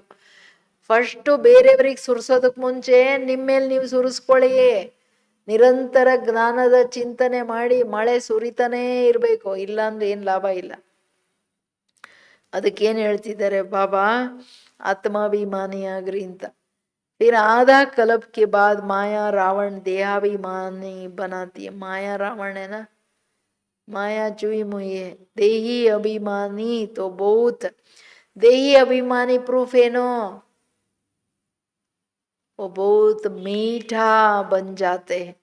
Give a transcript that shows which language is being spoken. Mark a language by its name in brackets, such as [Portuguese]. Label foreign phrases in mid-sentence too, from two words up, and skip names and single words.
[Kannada] ಫಸ್ಟು ಬೇರೆಯವ್ರಿಗೆ ಸುರಿಸೋದಕ್ಕೆ ಮುಂಚೆ ನಿಮ್ಮೇಲೆ ನೀವು ಸುರಿಸ್ಕೊಳ್ಳಿ. ನಿರಂತರ ಜ್ಞಾನದ ಚಿಂತನೆ ಮಾಡಿ ಮಳೆ ಸುರಿತಾನೇ ಇರಬೇಕು. ಇಲ್ಲಾಂದ್ರೆ ಏನು ಲಾಭ ಇಲ್ಲ. ಅದಕ್ಕೇನು ಹೇಳ್ತಿದ್ದಾರೆ ಬಾಬಾ? ಆತ್ಮಾಭಿಮಾನಿಯಾಗ್ರಿ ಅಂತ. [Hindi] फिर आधा कल्प के बाद माया रावण देहाभिमानी बनाती है. माया रावण है ना, माया चुई मुई है. देही अभिमानी तो बहुत, देही अभिमानी प्रूफ है नो, वो बहुत मीठा बन जाते हैं.